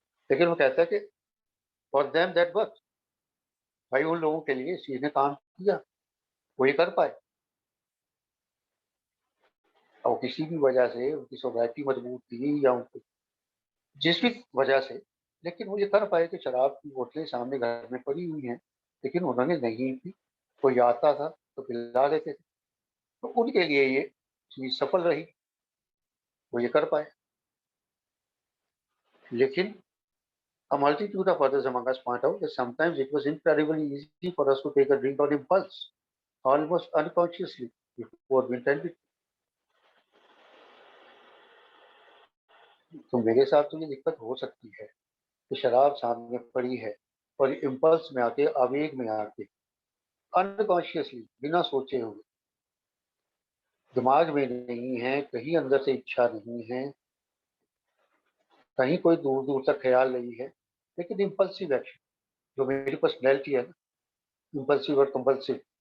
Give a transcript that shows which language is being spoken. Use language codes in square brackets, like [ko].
[hi] लेकिन वो कहता है कि [en] for them that worked, [hi] भाई उन लोगों के लिए इस चीज़ ने काम किया, वो ये कर पाए, और किसी भी वजह से उनकी सोसाइटी मजबूत थी या उनको जिस भी वजह से, लेकिन वो ये कर पाए कि शराब की बोतलें सामने घर में पड़ी हुई हैं, लेकिन उन्होंने नहीं पी। कोई आता था तो पिला देते थे, तो उनके लिए ये चीज़ सफल रही, वो ये कर पाए। [en] लेकिन a multitude of others among us point out that sometimes it was incredibly easy for us to take a drink on impulse, almost unconsciously, before we intended. [hi] तो मेरे साथ तो ये दिक्कत हो सकती है कि शराब सामने पड़ी है और इम्पल्स में आके, आवेग में आके, अनकॉन्शियसली, बिना सोचे हुए, दिमाग में नहीं है, कहीं अंदर से इच्छा नहीं है, कहीं कोई दूर-दूर तक ख़्याल नहीं है, लेकिन [en] impulsive action, [hi] जो मेरी पर्सनैलिटी है ना, इम्पल्सिव और कंपल्सिव,